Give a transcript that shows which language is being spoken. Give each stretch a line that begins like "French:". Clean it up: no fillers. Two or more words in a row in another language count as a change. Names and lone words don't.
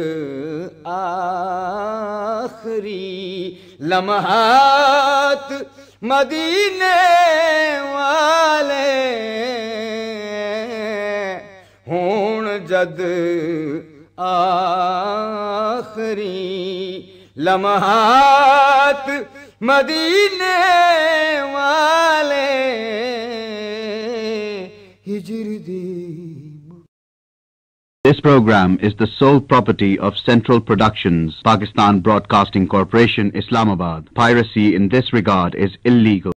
Punjabi: آخری لمحات مدینے والے، ہݨ جد آخری لمحات مدینے والے ہجر دے.
English: This program is the sole property of Central Productions, Pakistan Broadcasting Corporation, Islamabad. Piracy in this regard is illegal.